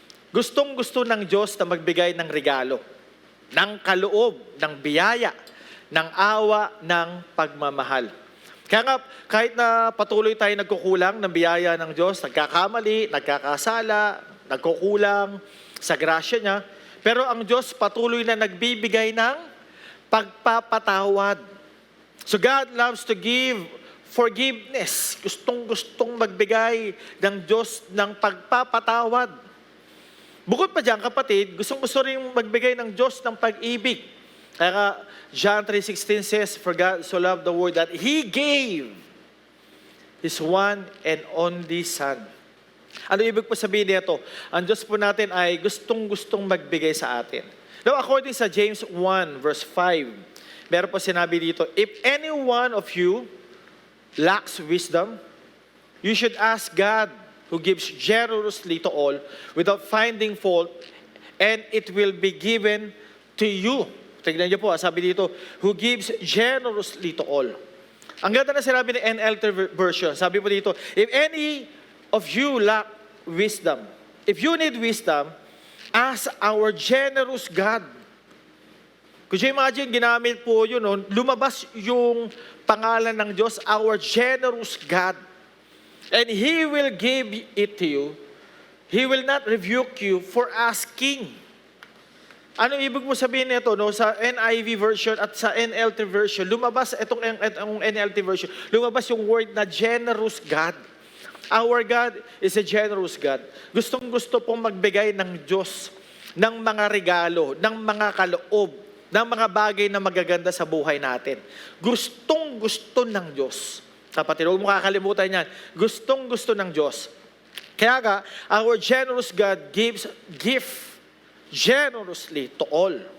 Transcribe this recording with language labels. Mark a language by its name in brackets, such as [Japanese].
[Filipino] Gustong-gusto ng Diyos na magbigay ng regalo, ng kaloob, ng biyaya, ng awa, ng pagmamahal. Kaya nga, kahit na patuloy tayo nagkukulang ng biyaya ng Diyos, nagkakamali, nagkakasala, nagkukulang sa grasya niya, pero ang Diyos patuloy na nagbibigay ng pagpapatawad. [English] So God loves to give forgiveness. [Filipino] Gustong-gustong magbigay ng Diyos ng pagpapatawad. Bukod pa dyan, kapatid, gustong-gusto rin magbigay ng Diyos ng pag-ibig. Kaya nga, [English] John 3:16 says, "For God so loved the world that He gave His one and only Son." [Filipino] Ano ibig po sabihin nito? Ang Diyos po natin ay gustong-gustong magbigay sa atin. [English] Now, according sa James 1 verse 5, [Filipino] meron po sinabi dito, [English] "If any one of you lacks wisdom, you should ask God, who gives generously to all without finding fault, and it will be given to you." [Filipino] Tignan niyo po, sabi dito, [English] "who gives generously to all." [Filipino] Ang ganda na sinabi ni NLT version. Sabi po dito, [English] "If any of you lack wisdom, if you need wisdom, ask our generous God." Could you imagine, [Filipino] ginamit po yun, lumabas yung pangalan ng Diyos, [English] our generous God. And He will give it to you. He will not rebuke you for asking. [Filipino] Ano ibig mo sabihin nito? Sa NIV version at sa NLT version, lumabas itong NLT version, lumabas yung word na generous God. [English] Our God is a generous God. [Filipino] Gustong-gusto pong magbigay ng Diyos ng mga regalo, ng mga kaloob ng mga bagay na magaganda sa buhay natin. Gustong-gusto ng Diyos. Kapatid, huwag mo kakalimutan yan. Gustong-gusto ng Diyos. Kaya nga, [English] our generous God gives gift generously to all.